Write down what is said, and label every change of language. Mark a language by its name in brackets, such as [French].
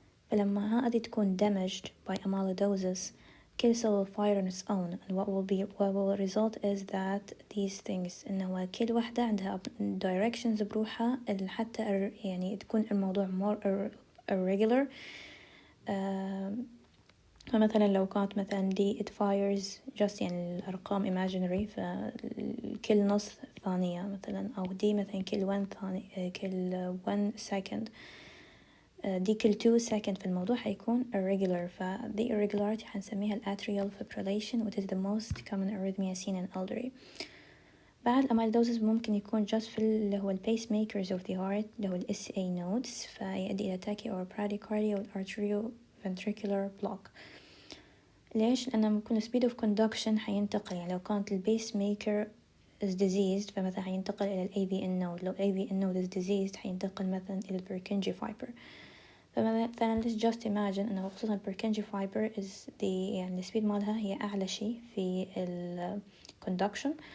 [Arabic] فلما هذه تكون damaged by amyloidosis, كل cell [English] will fire on its own, and what will result is that these things [Arabic] إنه كل واحدة عندها directions بروحها اللي حتى يعني تكون الموضوع [English] more irregular. [Arabic] فمثلا لو كانت مثلا دي [English] it fires just [Arabic] يعني الأرقام imaginary فكل نص ثانية مثلا، أو دي مثلا كل 1 second، دي كل 2 second، في الموضوع حيكون irregular. [English] فدي irregularity حنسميها atrial fibrillation which is the most common arrhythmia seen in elderly. [Arabic] بعد amyloidosis ممكن يكون just في اللي هو [English] pacemakers of the heart [Arabic] اللي هو SA nodes، فيؤدي إلى tachy or bradycardia و arterioventricular block. ليش؟ لأنه ممكن speed of conduction حينتقل، يعني لو كانت [English] pacemaker is diseased [Arabic] فمثلا حينتقل إلى AVN node، لو [English] AVN node is diseased [Arabic] حينتقل مثلا إلى Purkinje fiber. فمثلا [English] let's just imagine [Arabic] أنه خصوصا Purkinje fiber is يعني speed مالها هي أعلى شيء في conduction.